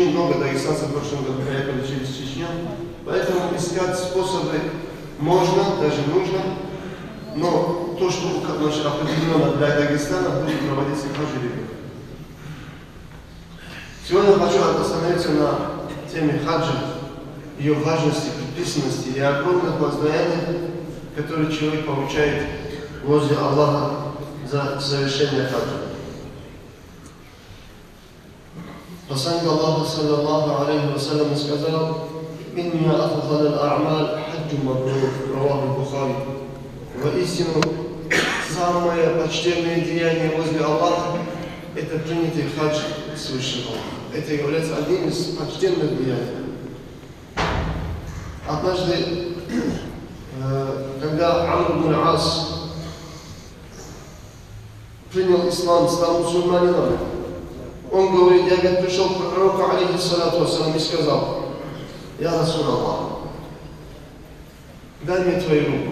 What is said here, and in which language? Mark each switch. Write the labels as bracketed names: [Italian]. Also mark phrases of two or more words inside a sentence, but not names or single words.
[Russian] Много дагестанцев в прошлом году поехали через Чечню. Поэтому искать способы можно, даже нужно, но то, что определенно для Дагестана, будет проводиться по жеребьевке. Сегодня я хочу остановиться на теме хаджа, ее важности, предписанности и огромных воздаяний, которые человек получает возле Аллаха за совершение хаджа. Посланник Аллаха, [Arabic] صلى الله عليه وسلم, [Russian] сказал: [Arabic] «إن أفضل الأعمال حج مبرور», رواه البخاري. [Russian] Воистину, самое почтенное деяние возле Аллаха – это принятый хадж свыше Аллаха. Это является одним из почтенных деяний. Однажды, когда Амр ибн Ас принял ислам, стал мусульманином, он говорит: я пришел к пророку, [Arabic] عليه الصلاة والسلام, [Russian] и сказал: [Arabic] «يا رسول الله, [Russian] дай мне твою руку.